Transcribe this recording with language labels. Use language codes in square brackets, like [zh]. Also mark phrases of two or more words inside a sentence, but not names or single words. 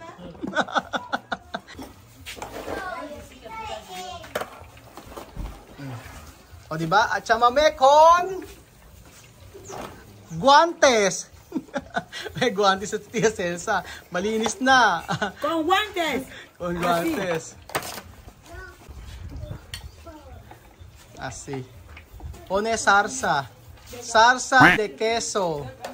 [tl] O diba? [es] At Chamame con guantes. [tl] May guantes at Tia Celsa. Malinis na. [es] Con guantes. Con guantes. Así. Pone salsa. Salsa de queso.